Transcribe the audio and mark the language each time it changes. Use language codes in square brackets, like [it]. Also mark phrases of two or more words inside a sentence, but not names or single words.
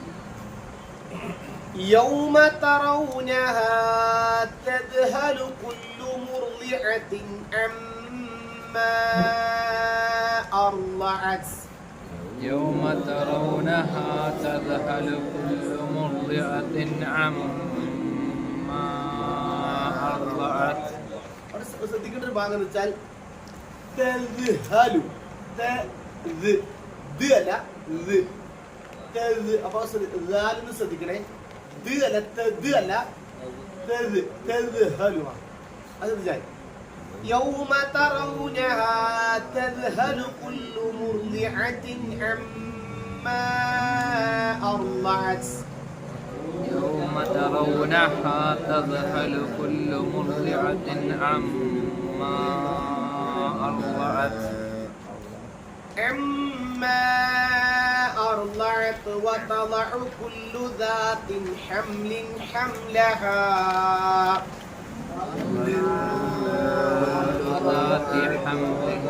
[ar] يوم ترونها تذهل كل مرضعة عما أرضعت يوم ترونها تذهل كل مرضعة عما أرضعت. [ml] ശ്രദ്ധിക്കേണ്ട ഒരു ഭാഗം എന്ന് വെച്ചാൽ അപ്പൊ ശ്രദ്ധിക്കണേ, അല്ല അത് [ar] يوم ترونها تذهل كل مرضعة عما أرضعت يوم ترونها تذهل كل مرضعة عما أرضعت وتضع كل ذات حمل حملها ذات حمل